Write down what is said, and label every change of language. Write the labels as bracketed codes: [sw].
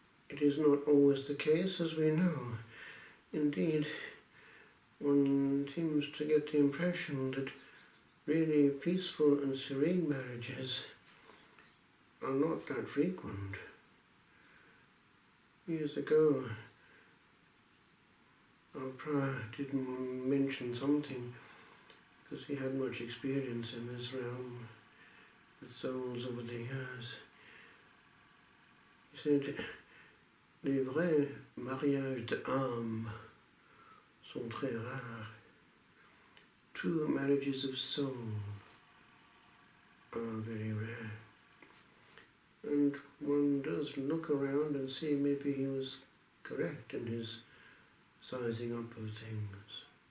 [en] It is not always the case, as we know. Indeed, one seems to get the impression that really peaceful and serene marriages are not that frequent. Years ago, our prior did mention something, because he had much experience in this realm with souls over the years. He said, [fr] les vrais mariages d'âme sont très rares. [en] True marriages of soul are very rare. And one does look around and see maybe he was correct in his sizing up of things.